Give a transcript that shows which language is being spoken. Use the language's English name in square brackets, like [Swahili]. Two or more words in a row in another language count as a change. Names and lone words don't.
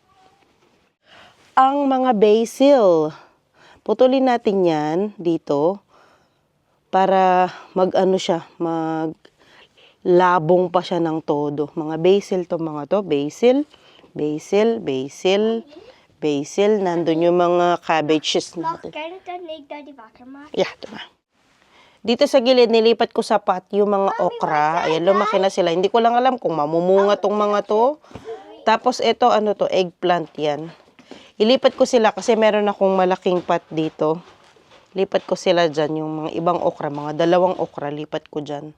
[Filipino] Ang mga basil, putulin natin yan dito. Para mag-ano siya, maglabong pa siya ng todo. Mga basil to mga to. Basil, basil, basil, basil. Nandun yung mga cabbages Mag, natin. [Dutch] kan ik dan niet naar die wakker maken? [Filipino] Yeah, ito na. Dito sa gilid, nilipat ko sa pot yung mga okra. Ayan, lumaki na sila. Hindi ko lang alam kung mamumunga tong mga to. Tapos ito, ano to, eggplant yan. Ilipat ko sila kasi meron akong malaking pot dito. Lipat ko sila dyan, yung mga ibang okra, mga 2 okra, lipat ko dyan.